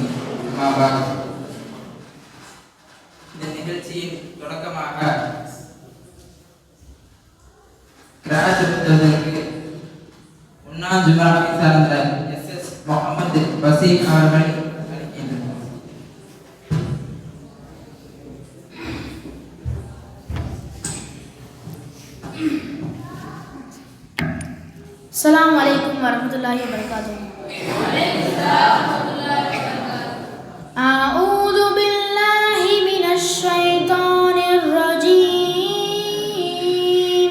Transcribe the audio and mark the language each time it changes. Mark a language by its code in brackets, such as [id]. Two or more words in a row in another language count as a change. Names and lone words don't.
[ar] أما بعد. [ta] இந்த நிகழ்ச்சியின் தொடக்கமாக கிராத் புத்தகத்திற்கு முன்னாள் ஜுமாவை சார்ந்த எஸ் முகமது பசீர் அவர்கள் அளிக்கின்றனர். [ar] السلام عليكم ورحمة الله وبركاته. أعوذ بالله من الشيطان الرجيم.